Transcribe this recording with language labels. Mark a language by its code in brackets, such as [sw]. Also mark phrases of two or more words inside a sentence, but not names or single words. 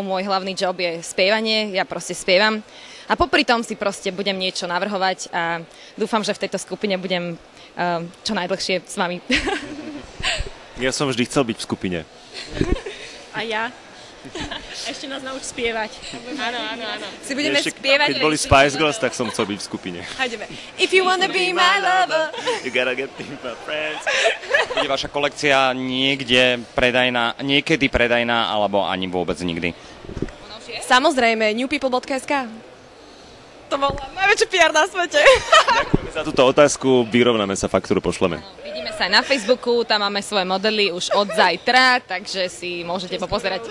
[sk] Môj hlavný job je spievanie, ja proste spievam. A popri tom si proste budem niečo navrhovať a dúfam, že v tejto skupine budem čo najdlhšie s vami. Ja som vždy chcel byť v skupine. A ja? Ešte nás nauč spievať. Áno. Si budeme spievať. Keď boli Spice Girls, tak som chcel byť v skupine. Hajdeme. [en] If you wanna be my lover. You gotta get me my friends. [sk] Bude vaša kolekcia niekedy predajná, alebo ani vôbec nikdy? Samozrejme, newpeople.sk. To bola najväčšia PR na svete. Ďakujeme za túto otázku, vyrovnáme sa, faktúru pošleme. Vidíme sa aj na Facebooku, tam máme svoje modely už od zajtra, takže si môžete popozerať.